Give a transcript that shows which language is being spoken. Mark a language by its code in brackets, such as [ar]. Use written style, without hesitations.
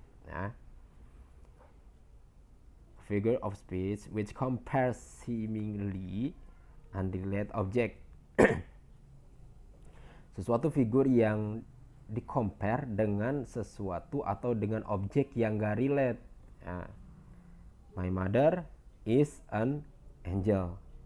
[en] Nah, figure of speech which compares seemingly unrelated object. [id] Sesuatu figur yang di-compare dengan sesuatu atau dengan objek yang enggak relate. [en] Nah, my mother is an angel.